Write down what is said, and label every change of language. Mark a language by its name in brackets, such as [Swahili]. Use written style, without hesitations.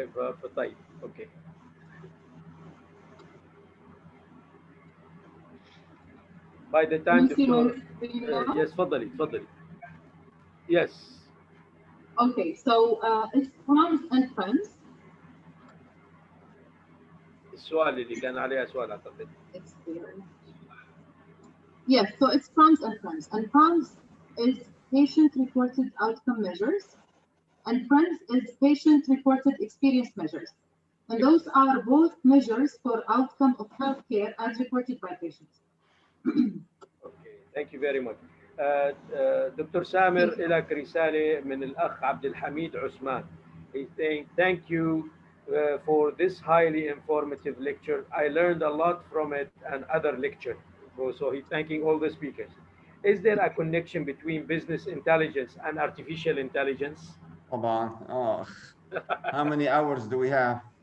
[English] Okay, [Arabic] طيب. [English] Okay. By the time yes, [Arabic] تفضلي. [English] Yes. Okay, so it's Proms and Friends. [Arabic] السؤال اللي كان عليها سؤال أعتقد. [English] It's there. Yes, so it's Proms and Friends. And Proms is patient-reported outcome measures, and Friends is patient-reported experience measures. And those are both measures for outcome of healthcare as reported by patients. Okay, thank you very much. [Arabic] دكتور سامر لك رسالة من الأخ عبد الحميد عثمان. [English] He's saying thank you for this highly informative lecture. I learned a lot from it and other lecture. So he's thanking all the speakers. Is there a connection between business intelligence and artificial intelligence? Oh, how many hours do we have?